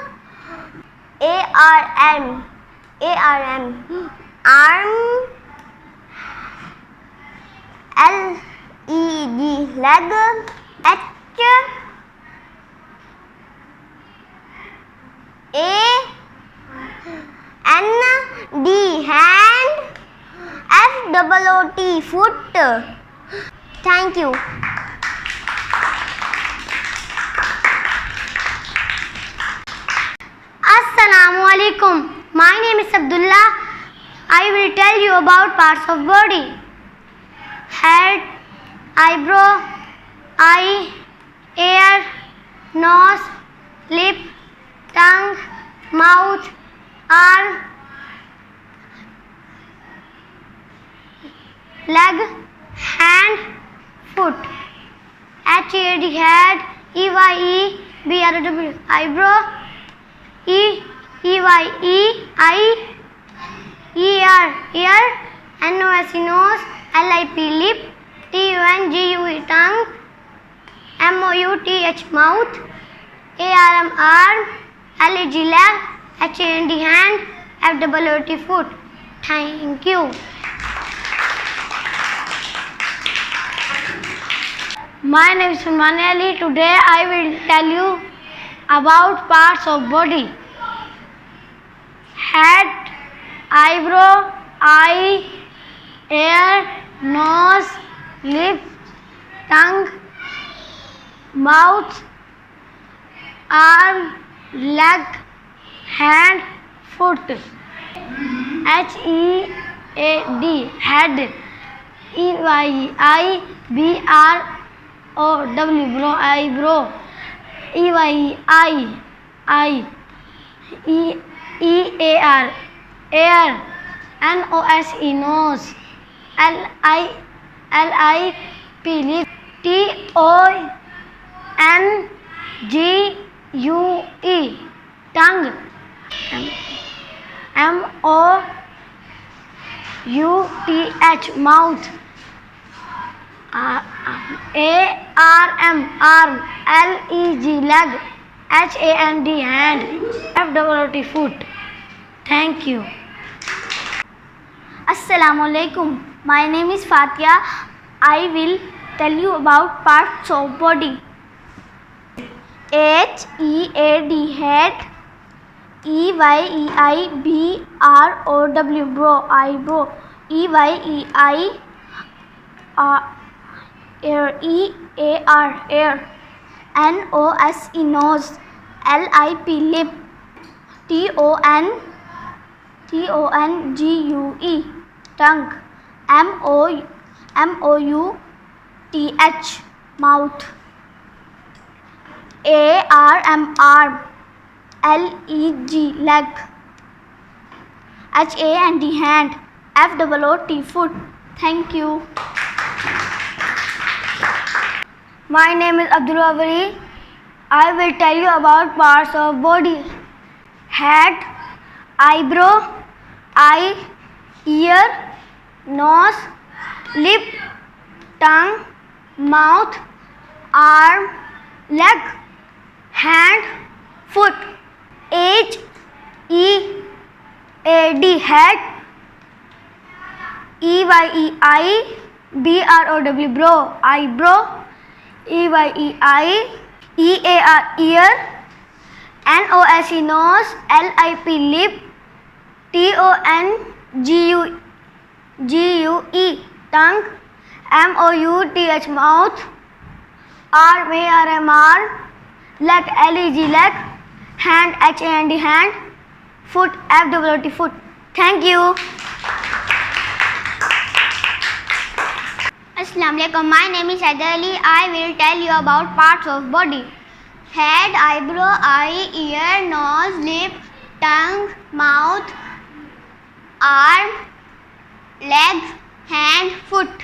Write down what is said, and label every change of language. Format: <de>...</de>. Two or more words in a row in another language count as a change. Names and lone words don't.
<en>A-R-M, A-R-M, arm. L-E-G, leg. H-A-N-D, hand. F-O-O-T, foot. Thank you.</en> <ar>السلام عليكم.</ar> <en>My name is Abdullah. I will tell you about parts of body. Head, eyebrow, eye, ear, nose, lip, tongue, mouth, arm, leg, hand, foot. H-E-A-D, head. E-Y-E, B-R-O-W, eyebrow. E-Y-E-I, E-R, ear. N-O-S-E, nose. L-I-P, lip. T-U-N-G-U-E, tongue. M-O-U-T-H, mouth. A-R-M, arm. L-E-G, leg. H-A-N-D, hand. F-O-O-T, foot. Thank you. My name is Sulmani Ali. Today I will tell you about parts of body. Head, eyebrow, eye, ear, nose, lip, tongue, mouth, arm, leg, hand, foot. H-E-A-D, head. E-Y-I-B-R-O-W, brow, eyebrow. E-Y-I, E-A-R, ear. N-O-S-E, nose. L-I-P, lip. T-O-N-G-U-E, tongue. M-O-U-T-H, mouth. A-R-M, arm. L-E-G, leg. H-A-N-D, hand. F-O-O-T, foot. Thank you.</en> <ar>السلام عليكم.</ar> <en>My name is Fatia. I will tell you about parts of body. H-E-A-D, head. E-Y-E-I-B-R-O-W, brow, eyebrow. E-Y-E-I, ear. E-A-R, ear. N-O-S-E, nose. L-I-P, lip. T-O-N-G-U-E, tongue. M-O-U-T-H, mouth. A-R-M, arm. L-E-G, leg. H-A-N-D, hand. F-O-O-T, foot. Thank you. My name is Abdullah Bari. I will tell you about parts of body. Head, eyebrow, eye, ear, nose, lip, tongue, mouth, arm, leg, hand, foot. H-E-A-D, head. E-Y-E-I-B-R-O-W, brow, eyebrow. E-Y-E-I, E-A-R, ear. N-O-S-E, nose. L-I-P, lip. T-O-N-G-U-E, tongue. M-O-U-T-H, mouth. R-A-R-M, arm. Leg, L-E-G, leg. Hand, H-A-N-D, hand. Foot, F-O-O-T, foot. Thank you.</en> <ar>السلام عليكم.</ar> <en>My name is Haider Ali. I will tell you about parts of body. Head, eyebrow, eye, ear, nose, lip, tongue, mouth, arm, legs, hand, foot.</en>